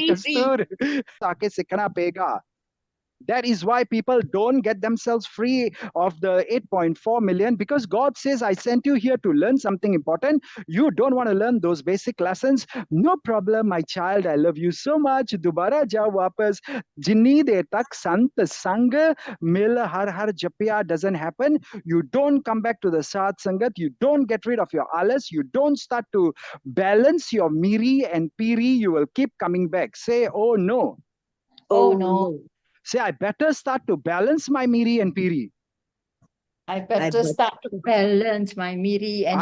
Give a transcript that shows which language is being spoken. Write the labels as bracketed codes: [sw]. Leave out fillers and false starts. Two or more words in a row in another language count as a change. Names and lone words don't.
[en] free, free. [pa] ਤਾਕਿ ਸਿੱਖਣਾ ਪਏਗਾ. [en] That is why people don't get themselves free of the 8.4 million, because God says, I sent you here to learn something important. You don't want to learn those basic lessons. No problem, my child. I love you so much. [pa] ਦੋਬਾਰਾ ਜਾਓ ਵਾਪਸ. ਜਿੰਨੀ ਦੇ ਤਕ ਸੰਤ ਸੰਗ ਮਿਲ ਹਰ ਹਰ ਜਪਿਆ [en] doesn't happen. You don't come back to the Sat Sangat. You don't get rid of your alas. You don't start to balance your miri and piri. You will keep coming back. Say, oh no. Oh no. Say, I better start to balance my miri and piri. I better start to balance my miri and